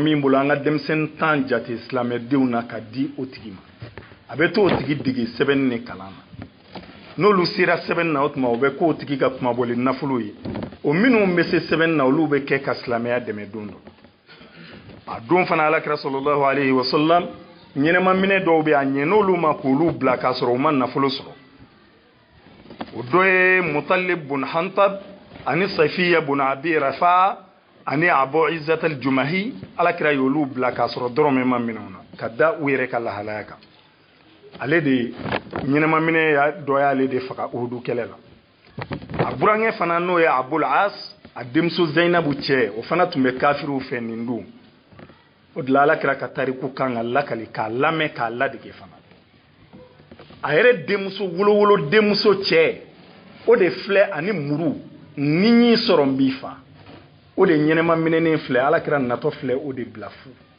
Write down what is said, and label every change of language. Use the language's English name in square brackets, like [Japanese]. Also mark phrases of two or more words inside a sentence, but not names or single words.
[Bambara] min bolo an ka denmisɛnnin 10 jate silamɛdenw na ka di o tigi ma a bɛ to o tigi dege sɛbɛnni ni kalan na n'olu sera sɛbɛnni na o tuma o bɛ k'o tigi ka kumabɔli nafolo ye o minnu bɛ se sɛbɛnni na olu bɛ kɛ ka silamɛya dɛmɛ don dɔ a don fana alakira [Arabic] صلى الله عليه وسلم [Bambara] ɲɛnɛma minɛ dɔw bɛ a ɲɛ n'olu ma k'olu bila k'a sɔrɔ u ma nafolo sɔrɔ o dɔ ye Mutalib bun Hantab ani Safiya bun Abi Rafa ani Abu Izzat al-Jumahi alakira y'olu bila k'a sɔrɔ dɔrɔmɛ ma minɛw na ka da u yɛrɛ ka lahalaya kan ale de ɲɛnɛma minɛ dɔ y'ale de faga Uhudu kɛlɛ la a burankɛ fana n'o ye Abul As a denmuso Zainabu cɛ o fana tun bɛ kafiriw fɛ nin don o de la alakira ka tariku kan ka lakali k'a lamɛn k'a ladege fana a yɛrɛ denmuso wolowolo denmuso cɛ o de filɛ ani muru ni y'i sɔrɔ n b'i fa o de ɲɛnɛma minɛnen filɛ alakira natɔ filɛ o de bila fu